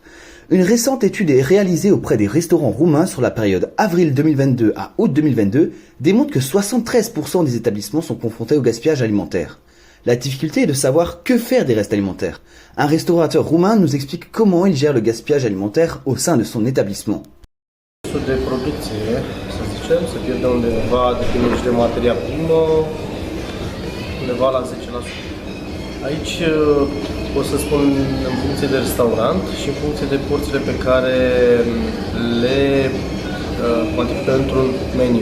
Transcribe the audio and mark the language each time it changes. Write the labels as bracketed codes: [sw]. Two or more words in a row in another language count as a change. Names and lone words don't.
[fr] Une récente étude est réalisée auprès des restaurants roumains sur la période avril 2022 à août 2022 démontre que 73% des établissements sont confrontés au gaspillage alimentaire. La difficulté est de savoir que faire des restes alimentaires. Un restaurateur roumain nous explique comment il gère le gaspillage alimentaire au sein de son établissement. [ro] De producție, să zicem, se pierde undeva, depinde și de materia primă, undeva la 10%. Aici pot să spun în funcție de restaurant și în funcție de porțiile pe care le cuantifică într-un meniu.